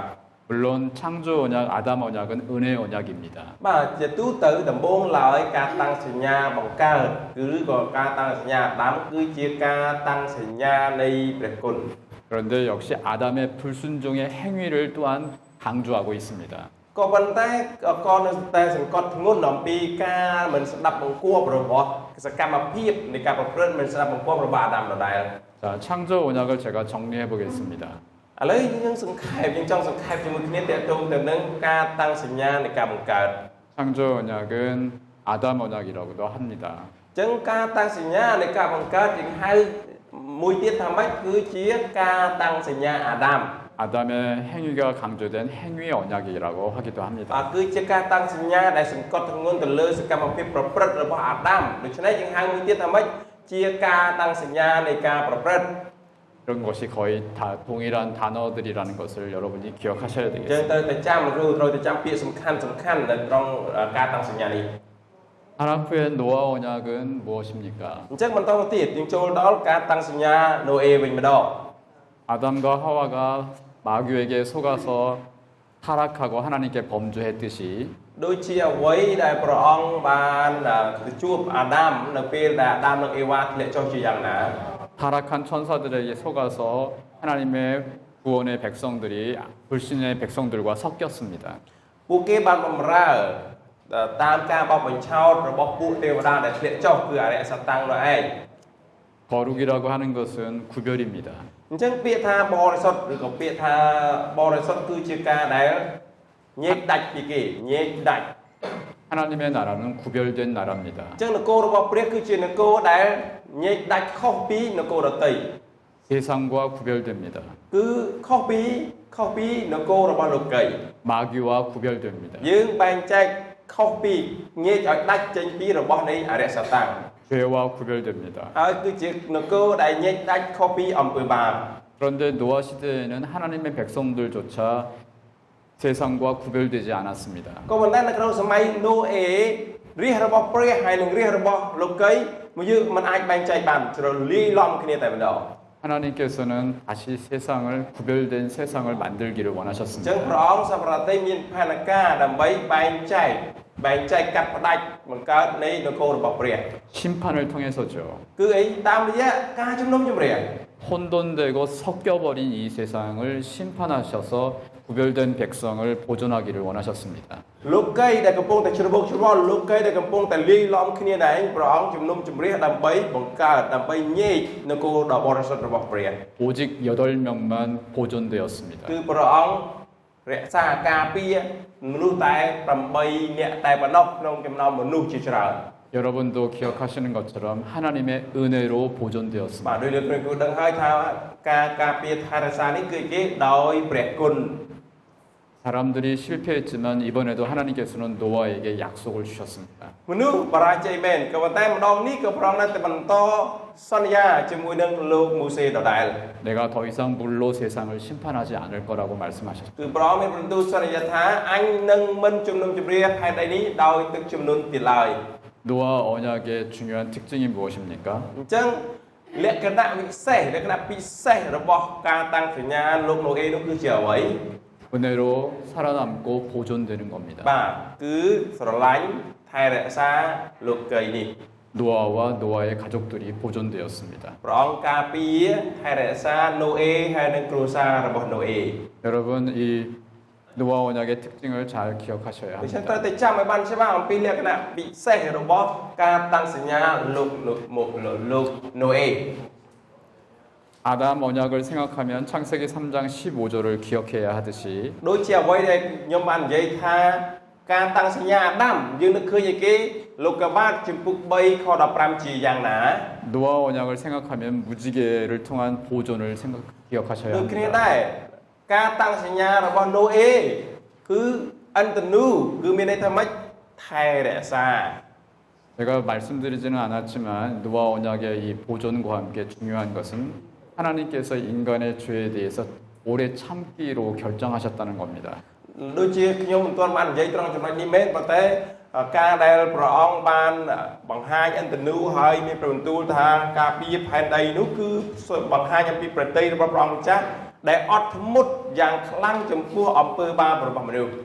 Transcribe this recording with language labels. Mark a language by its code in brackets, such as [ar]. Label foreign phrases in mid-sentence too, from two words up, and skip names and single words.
[ko] 물론 창조 언약, 아담 언약은 은혜 언약입니다. [km] បាទជាទូទៅដំបូងឡើយការតាំងសញ្ញាបង្កើតគឺក៏ការតាំងសញ្ញាអាដាមគឺជាការតាំងសញ្ញានៃព្រះគុណ [ko] 그런데 역시 아담의 불순종의 행위를 또한 강조하고 있습니다. [km] ក៏ប៉ុន្តែក៏នៅតែសង្កត់ធ្ងន់អំពីការមិនស្ដាប់បង្គាប់របស់សកម្មភាពនៃការប្រព្រឹត្តមិនស្ដាប់បង្គាប់របស់អាដាមដដែល [ko] 자, 창조 언약을 제가 정리해 보겠습니다. [km] ឥឡូវយើងចង់សង្ខេបជាមួយគ្នាតើតើទៅនឹងការតាំងសញ្ញានៃការបង្កើត [ko] 창조 언약은 아담 언약이라고도 합니다. [km] អញ្ចឹងការតាំងសញ្ញានៃការបង្កើតយើងហៅមួយទៀតថាម៉េចគឺជាការតាំងសញ្ញាអាដាម [ko] 아담의 행위가 강조된 행위 언약이라고 하기도 합니다. [km] គឺជាការតាំងសញ្ញាដែលសង្កត់ធ្ងន់ទៅលើសកម្មភាពប្រព្រឹត្តរបស់អាដាមដូច្នេះយើងហៅមួយទៀតថាម៉េចជាការតាំងសញ្ញានៃការប្រព្រឹត្ត [ko] 이런 것이 거의 다 동일한 단어들이라는 것을 여러분이 기억하셔야 [km] យើង [ko] 되겠습니다. [km] ត្រូវតែចាំត្រូវតែចាំពាក្យសំខាន់នៅក្នុងការតាំងសញ្ញានេះ [ko] 하나프의 노아 언약은 무엇입니까? [km] អញ្ចឹងបន្តមកទៀតយើងចូលដល់ការតាំងសញ្ញាណូអេវិញម្ដង [ko] 아담과 하와가 마귀에게 속아서 타락하고 하나님께 범죄했듯이 [km] ដូចជាអ្វីដែលព្រះអង្គបានទៅជួបអាដាមនៅពេលដែលអាដាមនិងអេវ៉ាធ្លាក់ចុះជាយ៉ាងណា [ko] 타락한 천사들에게 속아서 하나님의 구원의 백성들이 불신의 백성들과 섞였습니다. [km] ពួកគេបានបម្រើតាមការបោកបញ្ឆោតរបស់ពួកទេវតាដែលធ្លាក់ចុះគឺអរិយសតាំងនោះឯង [ko] 거룩이라고 하는 것은 구별입니다. [km] អញ្ចឹងពាក្យថាបរិសុទ្ធឬក៏ពាក្យថាបរិសុទ្ធគឺជាការដែលញែកដាច់ពីគេញែកដាច់ [ko] 하나님의 나라는 구별된 나라입니다. [km] អញ្ចឹងនគររបស់ព្រះគឺជានគរដែលញែកដាច់ខុសពីនគរដទៃ [ko] 세상과 구별됩니다. [km] គឺខុសពីនគររបស់លោកី [ko] 마귀와 구별됩니다. [km] យើងបែងចែកខុសពីញែកឲ្យដាច់ចេញពីរបស់នៃអរិយសតាំង [ko] 죄와 구별됩니다. [km] ហើយគឺជានគរដែលញែកដាច់ខុសពីអំពើបាប [ko] 그런데 노아 시대에는 하나님의 백성들조차 세상과 구별되지 않았습니다. [km] ក៏ប៉ុន្តែនៅក្នុងសម័យណូអេរាជរបស់ព្រះហើយនិងរាជរបស់លោកីមកយើងមិនអាចបែងចែកបានជ្រលាយឡំគ្នាតែម្ដង [ko] 하나님께서는 다시 세상을 구별된 세상을 만들기를 [km] អញ្ចឹង [ko] 원하셨습니다. [km] ព្រះអង្គសម្រាប់តែមានផែនការដើម្បីបែងចែកកាត់ផ្ដាច់បង្កើតនៃនគររបស់ព្រះ [ko] 심판을 통해서죠. [km] គឺអីតាមរយៈការជំនុំជម្រះ [ko] 혼돈되고 섞여버린 이 세상을 심판하셔서 구별된 백성을 보존하기를 원하셨습니다. [km] លោកីដែលកំពុងតែជ្រវល់លោកីដែលកំពុងតែលាយឡំគ្នាដែរព្រះអង្គជំនុំជម្រះដើម្បីបង្កើតដើម្បីញែកនគរដ៏បរិសុទ្ធរបស់ព្រះ [ko] 오직 8명만 보존되었습니다. [km] គឺព្រះអង្គរក្សាការពារមនុស្សតែ8នាក់តែប៉ុណ្ណោះក្នុងចំណោមមនុស្សជាច្រើន [ko] 여러분도 기억하시는 것처럼 하나님의 은혜로 [km] បាទ [ko] 보존되었습니다. [km] ដោយលោកគ្រូដឹងហើយថាការការពារថែរក្សានេះគឺគេដោយព្រះគុណ [ko] 사람들이 실패했지만 이번에도 하나님께서는 노아에게 약속을 주셨습니다. [km] មនុស្សបរាជ័យមែនក៏ប៉ុន្តែម្ដងនេះក៏ព្រះអង្គនៅតែបន្តសន្យាជាមួយនឹងលោកមូសេដដែល [ko] 내가 더 이상 물로 세상을 심판하지 않을 거라고 말씀하셨습니다. [km] គឺព្រះអង្គមានបន្ទូលសន្យាថាអញនឹងមិនជំនុំជម្រះផែនដីនេះដោយទឹកជំនន់ទៀតឡើយ [ko] 노아 언약의 중요한 특징이 무엇입니까? [km] អញ្ចឹងលក្ខណៈពិសេសរបស់ការតាំងសញ្ញាលោកណូអេនោះគឺជាអ្វី [ko] 은혜로 살아남고 보존되는 겁니다. [km] បាទគឺស្រឡាញ់ថែរក្សាលោកីនេះ [ko] 노아와 노아의 가족들이 보존되었습니다. [km] ព្រះអង្គការពារថែរក្សាណូអេហើយនិងគ្រួសាររបស់ណូអេ [ko] 여러분 이 노아 언약의 특징을 잘 기억하셔야 [km] ដូច្នេះ [ko] 합니다. [km] ត្រូវតែចាំឲ្យបានច្បាស់អំពីលក្ខណៈពិសេសរបស់ការតាំងសញ្ញាលោកណូអេ [ko] 아담 언약을 생각하면 창세기 3장 15절을 기억해야 하듯이 [km] ដូចជាអ្វីដែលខ្ញុំបាននិយាយថាការតាំងសញ្ញាអាដាមយើងនឹកឃើញឯគេលោកកបាទជំពូក3ខ15ជាយ៉ាងណា [ko] 노아 언약을 생각하면 무지개를 통한 보존을 기억하셔야 [km] ដូចគ្នា [ko] 합니다. [km] ដែរការតាំងសញ្ញារបស់ណូអេគឺអន្តនូគឺមានន័យថាម៉េចថែរក្សា [ko] 제가 말씀드리지는 않았지만 노아 언약의 이 보존과 함께 중요한 것은 하나님께서 인간의 죄에 대해서 오래 참기로 결정하셨다는 겁니다. [km] ដូចជាខ្ញុំមិនទាន់បាននិយាយត្រង់ចំណុចនេះមែនប៉ុន្តែការដែលព្រះអង្គបានបង្ហាញអន្តនូហើយមានប្របន្ទូលថាការពារផែនដីនោះគឺបង្ហាញអំពីប្រតិយរបស់ព្រះអង្គម្ចាស់ដែលអត់ធ្មត់យ៉ាងខ្លាំងចំពោះអំពើបាបរបស់មនុស្ស